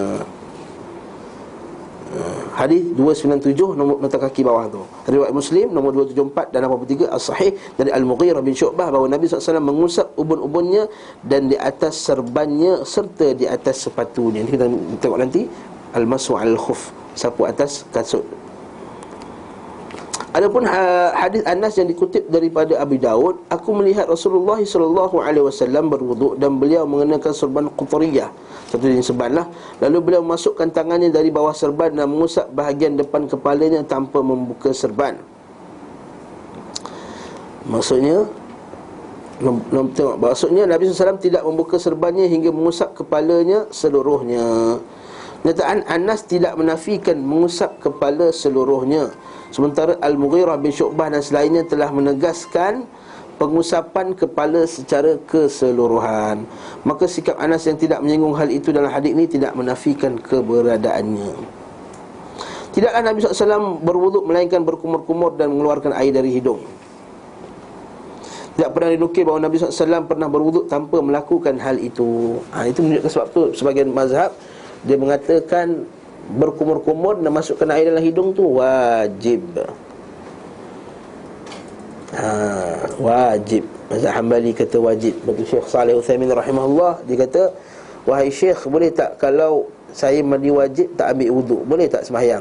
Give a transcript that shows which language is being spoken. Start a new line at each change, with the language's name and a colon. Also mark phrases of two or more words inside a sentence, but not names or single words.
Malay: Hadis 297 nombor nota kaki bawah tu. Riwayat Muslim nombor 274 dan 83 as-sahih dari Al-Mughirah bin Syu'bah bahawa Nabi SAW mengusap ubun-ubunnya dan di atas serbannya serta di atas sepatunya. Ini kita tengok nanti
Arabic: المسح الخف,
Malay: sapu atas kasut. Adapun hadis Anas yang dikutip daripada Abu Daud, aku melihat Rasulullah SAW berwuduk dan beliau mengenakan serban qutriyah, satu jenis serban lah. Lalu beliau memasukkan tangannya dari bawah serban dan mengusap bahagian depan kepalanya tanpa membuka serban. Maksudnya Nabi SAW tidak membuka serbannya hingga mengusap kepalanya seluruhnya. Nyataan Anas tidak menafikan mengusap kepala seluruhnya, sementara Al-Mughirah bin Syu'bah dan selainnya telah menegaskan pengusapan kepala secara keseluruhan. Maka sikap Anas yang tidak menyinggung hal itu dalam hadis ini tidak menafikan keberadaannya. Tidaklah Nabi SAW berwuduk melainkan berkumur-kumur dan mengeluarkan air dari hidung. Tidak pernah dinukil bahawa Nabi SAW pernah berwuduk tanpa melakukan hal itu. Itu menunjukkan sebab tu sebagian mazhab dia mengatakan berkumur-kumur dan masukkan air dalam hidung tu wajib. Wajib. Mazhab Hambali kata wajib. Bagi Syekh Saleh Utsaimin rahimahullah, dia kata, wahai Syekh, boleh tak kalau saya mandi wajib tak ambil wuduk, boleh tak sembahyang?